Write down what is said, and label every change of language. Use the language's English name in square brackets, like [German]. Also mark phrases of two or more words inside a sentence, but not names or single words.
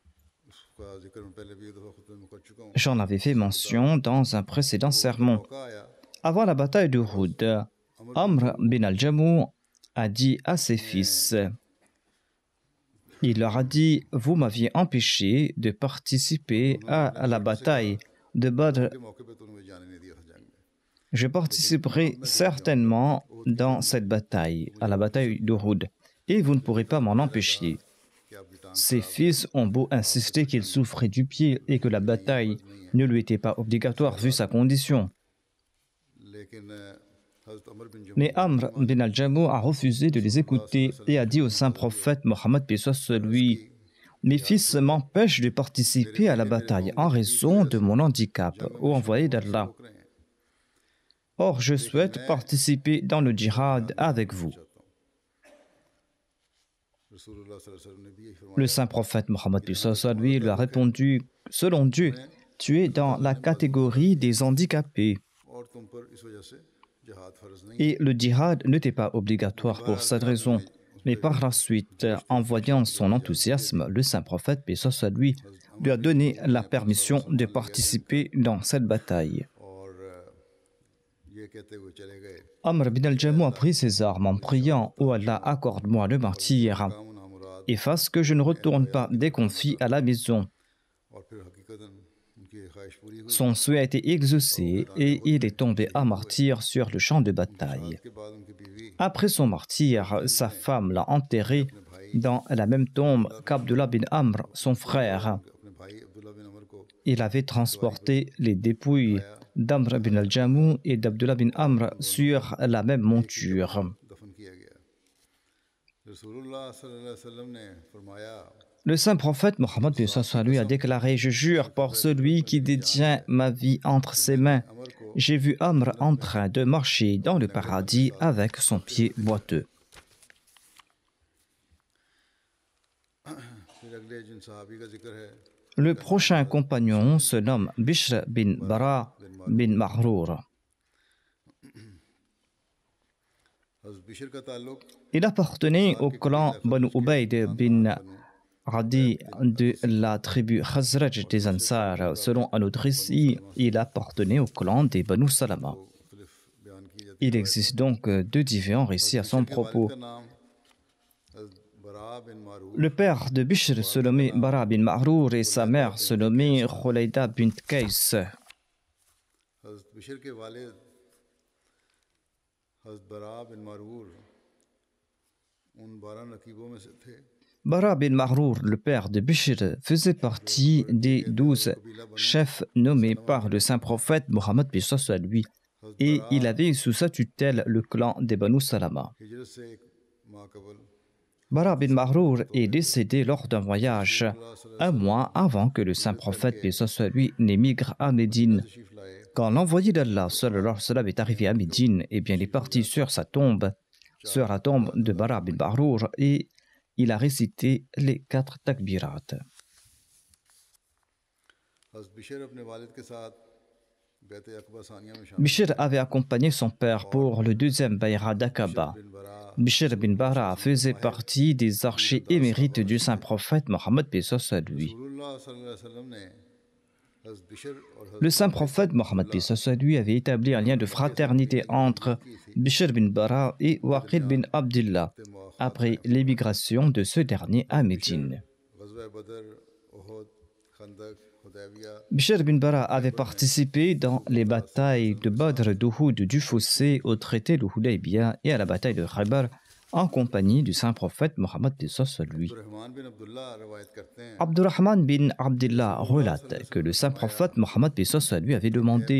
[French] J'en avais fait mention dans un précédent sermon. Avant la bataille d'Uhud, Amr bin al-Jamu a dit à ses fils, il leur a dit « Vous m'aviez empêché de participer à la bataille de Badr, [Urdu] کے موقعے پہ تو انہیں جانے نہیں دیا تھا جنگ میں. [French] je participerai certainement dans cette bataille, à la bataille d'Uhud, et vous ne pourrez pas m'en empêcher. [Urdu] کہ آپ کی ٹانگ [French] Ses fils ont beau insister qu'il souffrait du pied et que la bataille ne lui était pas obligatoire vu sa condition. [Urdu] لیکن حضرت عمرو بن جموح [French] Mais Amr bin al-Jamu a refusé de les écouter et a dit au saint prophète Mohammed paix soit sur lui, mes fils m'empêchent de participer à la bataille en raison de mon handicap, ô envoyé d'Allah. [Urdu] روک رہے ہیں. [French] Or, je souhaite participer dans le djihad avec vous. [Urdu] رسول اللہ [Arabic] صلی اللہ علیہ وسلم [Urdu] نے بھی یہی فرمایا [French] Le saint prophète Mohammed paix soit sur lui lui a répondu, selon Dieu, tu es dans la catégorie des handicapés [Urdu] اور تم پر اس وجہ سے جہاد فرض نہیں [French] et le djihad ne t'est pas obligatoire pour cette raison. Mais par la suite, en voyant son enthousiasme, le saint prophète, paix soit sur lui a donné la permission de participer dans cette bataille. [Urdu] اور یہ کہتے ہوئے چلے گئے [French] Amr bin al-Jamu a pris ses armes en priant « Oh Allah, accorde-moi le martyr [Urdu] کام نا مراد [French] et fasse que je ne retourne pas déconfit à la maison. [Urdu] اور پھر حقیقتاً ان کی یہ خواہش پوری ہوئی. [French] Son souhait a été exaucé et il est tombé à martyr sur le champ de bataille. [Urdu] کے بعد ان کی بیوی [French] Après son martyr, sa femme l'a enterré dans la même tombe qu'Abdullah bin Amr, son frère. [Urdu] اپنے بھائی عبداللہ بن عمرو کو [French] Il avait transporté les dépouilles d'Amr bin al-Jamu et d'Abdullah bin Amr sur la même monture. [Urdu] دفن کیا گیا۔ رسول اللہ [Arabic] صلی اللہ علیہ وسلم [Urdu] نے فرمایا [French] Le saint prophète Mohammed lui a déclaré « Je jure par celui qui détient ma vie entre ses mains, [Urdu] عمرو کو [French] j'ai vu Amr en train de marcher dans le paradis avec son pied boiteux. [Urdu] پھر اگلے جن صحابی کا ذکر ہے [French] Le prochain compagnon se nomme Bishr bin Bara bin Mahrour. [Urdu] حضرت بشر کا تعلق [French] Il appartenait au clan Banu Ubayd bin Adi de la tribu Khazraj des Ansar. Selon un autre récit, il appartenait au clan des Banu Salama. [Urdu] مختلف بیان کی جاتی [French] Il existe donc deux différents récits à son propos. [Urdu] ہے۔ نام حضرت براء بن معرور [French] Le père de Bishr se nommait Bara bin Mahrour et sa mère se nommait Khulaida bint Kais. [Urdu] حضرت بشر کے والد حضرت براء بن معرور ان 12 نقیبوں میں سے تھے. [French] Bara bin Mahrour, le père de Bishr, faisait partie des 12 chefs nommés par le saint prophète Mohammed paix soit sur lui, et il avait sous sa tutelle le clan des Banu Salama. [Urdu] ہجرت سے ایک ماہ قبل [French] Bara bin Mahrour est décédé lors d'un voyage, un mois avant que le saint prophète paix soit sur lui n'émigre à Médine. [Urdu] تشریف لائے [French] Quand l'envoyé d'Allah [Arabic] صلی اللہ علیہ وسلم [French] est arrivé à Médine, eh bien, il est parti sur sa tombe, sur la tombe de Bara bin Mahrour, et il a récité les 4 takbirat. [Urdu] حضرت بشر اپنے والد کے ساتھ بیعت عقبہ ثانیہ میں شامل [French] Bishr avait accompagné son père pour le deuxième bayra d'Aqaba. [Urdu] بن براء [French] Bishr bin Bara faisait partie des archers émérites du saint prophète Mohammed paix soit sur lui. [Urdu] رسول اللہ [Arabic] صلی اللہ علیہ وسلم [Urdu] نے حضرت بشر اور حضرت [French] Le saint prophète Mohammed paix soit sur lui avait établi un lien de fraternité entre Bishr bin Bara et Waqid bin Abdullah après l'émigration de ce dernier à Médine. [Urdu] غزوہ بدر احد خندق حدیبیہ [French] Bishr bin Bara avait participé dans les batailles de Badr, d'Uhud, du Fossé, au traité de Hudaybiyah et à la bataille de Khaybar en compagnie du saint prophète Mohammed paix soit sur lui. [Urdu] رحمان بن عبداللہ روایت کرتے ہیں [French] Abdurrahman bin Abdullah relate que le saint prophète Mohammed paix soit sur lui avait demandé